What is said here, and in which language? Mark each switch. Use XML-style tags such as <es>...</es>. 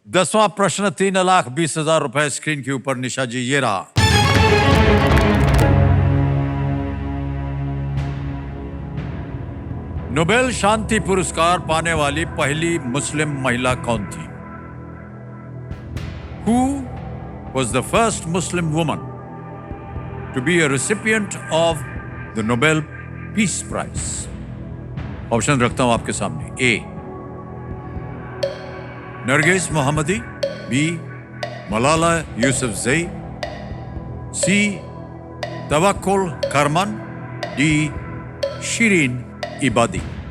<hi>10वां प्रश्न 3,20,000 रुपए स्क्रीन के ऊपर। निशा जी ये रहा। नोबेल शांति पुरस्कार पाने वाली पहली मुस्लिम महिला कौन थी?</hi> <en>Who was the first Muslim woman to be a recipient of the Nobel Peace Prize?</en> <hi>Option रखता हूं आपके सामने। A. Nargis Mohammadi, B. Malala Yousafzai, C. तवक्कुल Karman, D. Shirin इबादी।</hi>